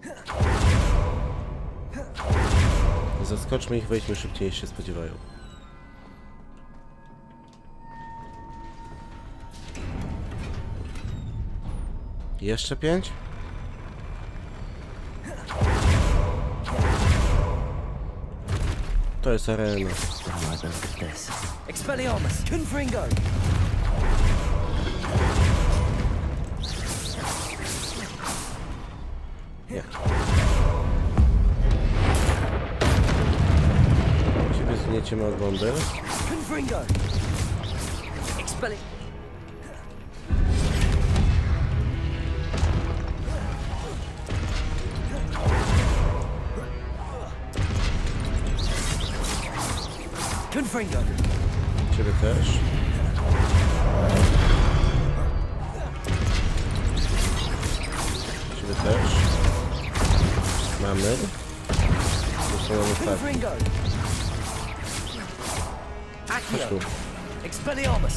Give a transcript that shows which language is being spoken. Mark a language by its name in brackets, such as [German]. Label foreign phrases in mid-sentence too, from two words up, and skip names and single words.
[Polish] Zaskoczmy ich, wejdźmy szybciej niż się spodziewają. Jeszcze 5? To jest arena. Expelliarmus. Confringo. Nie. Ciebie zgnieciemy od bomby. Confringo. Expelli... Confringo. Ciebie też. Ciebie też. Mamy. Zresztą mamy tak. Confringo. Chodź Accio. tu. Expelliarmus.